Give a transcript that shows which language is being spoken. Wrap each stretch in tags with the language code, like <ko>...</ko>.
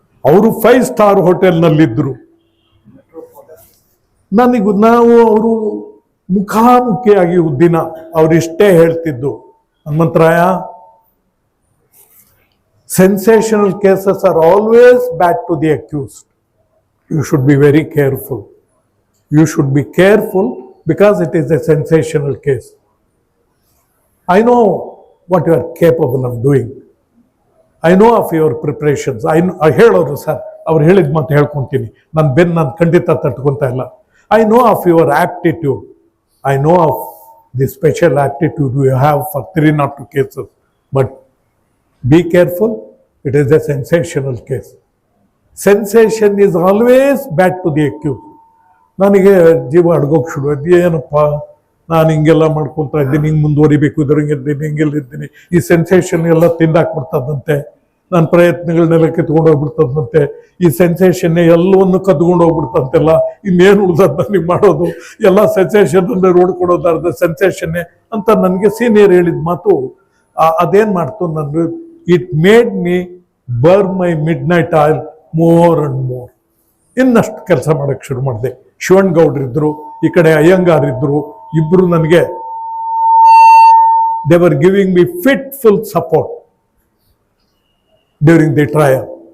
<kn>ಅವರು 5 ಸ್ಟಾರ್ ಹೋಟೆಲ್ನಲ್ಲಿದ್ದರು. ನಾವು ಅವರು ಮುಖಾಮುಖಿಯಾಗಿ ದಿನ ಅವರಿಷ್ಟೇ ಹೇಳ್ತಿದ್ದು,</kn> <en>Hanumantharaya, sensational cases are always bad to the accused. You should be very careful. You should be careful because it is a sensational case. I know what you are capable of doing. I know of your preparations.</en> <kn>I ಹೇಳೋರು sir, ಅವ್ರು ಹೇಳಿದ ಮಾತು ಹೇಳ್ಕೊಂತೀನಿ. ನಾನು ಖಂಡಿತ ತಟ್ಕೊಂತ ಇಲ್ಲ.</kn> <en>I know of your aptitude. I know of the special aptitude you have for 302 cases. But be careful, it is a sensational case. Sensation is always bad to the accused.</en> <kn>ನನಗೆ ಜೀವ ಅಡ್ಗೋಕೆ ಶುರು ಆಯ್ತು. ಏನಪ್ಪ, ನಾನು ಹಿಂಗೆಲ್ಲ ಮಾಡ್ಕೊತಾ ಇದ್ದೀನಿ, ಹಿಂಗೆ ಮುಂದುವರಿಬೇಕು, ಇದ್ರಂಗಿದ್ದೀನಿ, ಹಿಂಗೆಲ್ಲಿದ್ದೀನಿ, ಈ ಸೆನ್ಸೇಷನ್ ಎಲ್ಲ ತಿಂದಾಕ್ಬಿಡ್ತದಂತೆ. ನನ್ನ ಪ್ರಯತ್ನಗಳನ್ನೆಲ್ಲ ಕಿತ್ಕೊಂಡು ಹೋಗ್ಬಿಡ್ತದಂತೆ, ಈ ಸೆನ್ಸೇಷನ್ನೇ ಎಲ್ಲವನ್ನು ಕದ್ಕೊಂಡು ಹೋಗ್ಬಿಡ್ತಂತೆಲ್ಲ, ಇನ್ನೇನು ಉಳ್ದದ್ ನನಗೆ ಮಾಡೋದು, ಎಲ್ಲ ಸೆನ್ಸೇಷನ್ ನೋಡ್ಕೊಡೋದಾರ್ದ ಸೆನ್ಸೇಷನ್ನೇ ಅಂತ ನನಗೆ ಸೀನಿಯರ್ ಹೇಳಿದ ಮಾತು ಅದೇನ್ ಮಾಡ್ತು, ನಾನು</kn> <en>It made me burn my midnight oil more and more.</en> <kn>ಇನ್ನಷ್ಟು ಕೆಲಸ ಮಾಡಕ್ಕೆ ಶುರು ಮಾಡಿದೆ. ಶಿವಣ್ಣ ಗೌಡ್ರಿದ್ರು, ಈ ಕಡೆ ಅಯ್ಯಂಗಾರ್ ಇದ್ರು, ಇಬ್ರು ನನಗೆ</kn> <en>they were giving me fitful support during the trial.</en>